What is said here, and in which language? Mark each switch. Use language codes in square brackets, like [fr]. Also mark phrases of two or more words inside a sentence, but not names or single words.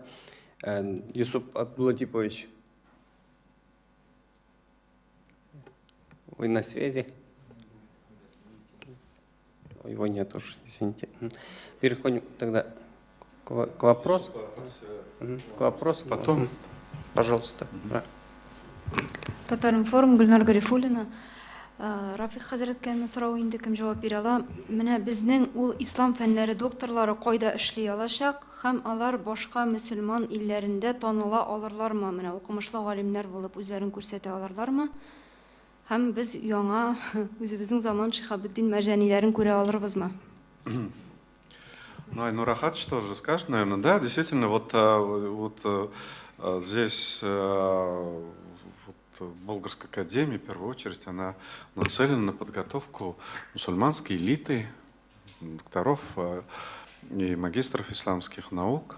[ru] Юсуп Абдулатипович, вы на связи? Его нет уж, извините. Переходим тогда к вопросу. К вопросу. Потом, пожалуйста. Татаринформ, Гульнар Гарифуллина. [tt] Рафик хәзрәткә мен сорау инде кем җавап бирә ала? Менә безнең ул ислам фәннәре докторлары кайда эшли алачак һәм алар башка мөселман илләрендә таныла алырлармы? Менә укымышлы галимнәр булып үзләрен күрсәтә алырлармы? Һәм без яңа үзебезнең заман Шиһабеддин Мәрҗаниләрен күрә алырбызмы? [ru] Ну, Айнур Ахатович тоже скажет, наверное, да, действительно, здесь Болгарская академия, в первую очередь, она нацелена на подготовку мусульманской элиты, докторов и магистров исламских наук.